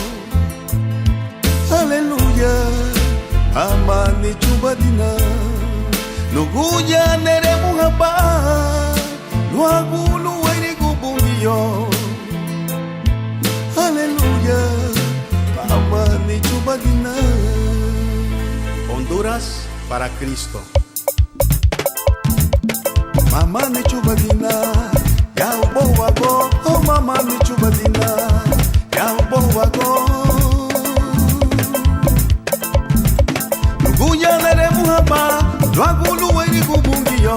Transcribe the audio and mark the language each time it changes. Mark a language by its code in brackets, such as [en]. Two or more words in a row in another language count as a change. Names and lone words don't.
[cab] Aleluya, mama ni chubadina, no guya nere muhaba. Luagulu erigo bungio. Aleluya, mama ni chubadina. [es] Honduras para Cristo. [cab] Mama ni chubadina, ya ubo wago. Oh mama ni chubadina, ya ubo wago. Luguya nere muhaba, luagulu weri kubungiyo.